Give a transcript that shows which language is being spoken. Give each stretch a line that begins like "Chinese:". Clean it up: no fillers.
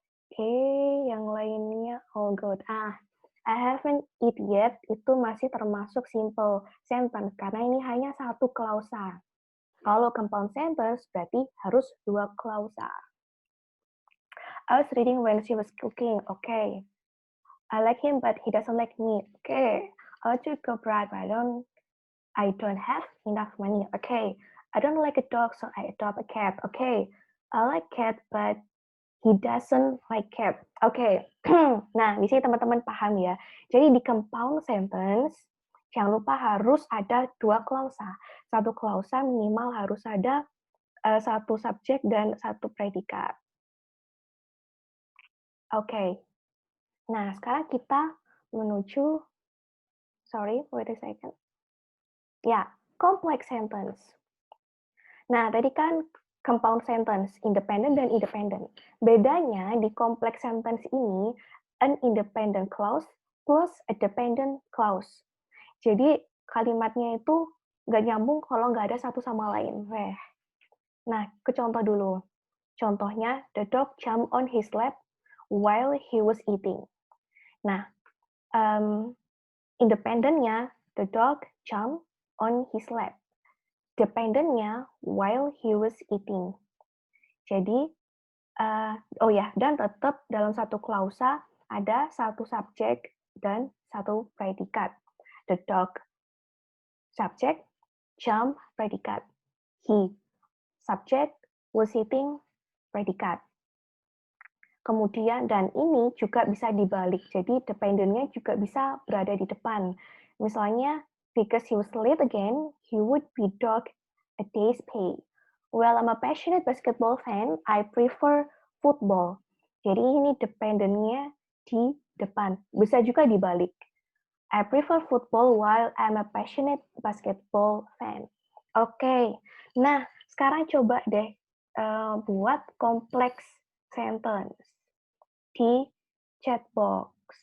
Indonesian: Oke, yang lainnya oh good.
English: I haven't eat yet
Indonesian: itu masih termasuk simple sentence karena ini hanya satu klausa. Kalau compound sentence berarti harus 2 klausa.
English: I was reading when she was cooking. Okay. I like him, but he doesn't like me. Okay. I want to go abroad, but I don't have enough money. Okay. I don't like a dog, so I adopt a cat. Okay. I like cat, but he doesn't like cat.
Indonesian: Okay. Nah, di sini teman-teman paham ya. Jadi di compound sentence jangan lupa harus ada 2 klausa. Satu klausa minimal harus ada satu subjek dan satu predikat. Oke. Nah, sekarang kita menuju
English: wait a second.
Indonesian: Ya, complex sentence. Nah, tadi kan compound sentence, independent dan independent. Bedanya di
English: complex sentence ini an independent clause plus a dependent clause.
Indonesian: Jadi kalimatnya itu nggak nyambung kalau nggak ada satu sama lain. Nah, ke contoh dulu.
English: Contohnya, the dog jumped on his lap while he was eating. Nah, independentnya, the dog jumped on his lap. Dependentnya, while he was eating.
Indonesian: Jadi, oh ya, dan tetap dalam satu klausa ada satu subjek dan satu predikat.
English: The dog, subjek, jump, predikat. He, subjek, was sitting, predikat.
Indonesian: Kemudian, dan ini juga bisa dibalik, jadi dependent-nya juga bisa berada di depan.
English: Misalnya, because he was late again, he would be docked a day's pay. Well, I'm a passionate basketball fan, I prefer football.
Indonesian: Jadi ini dependent-nya di depan. Bisa juga dibalik.
English: I prefer football while I'm a passionate basketball fan.
Indonesian: Oke, nah sekarang coba deh buat kompleks sentence di chat box.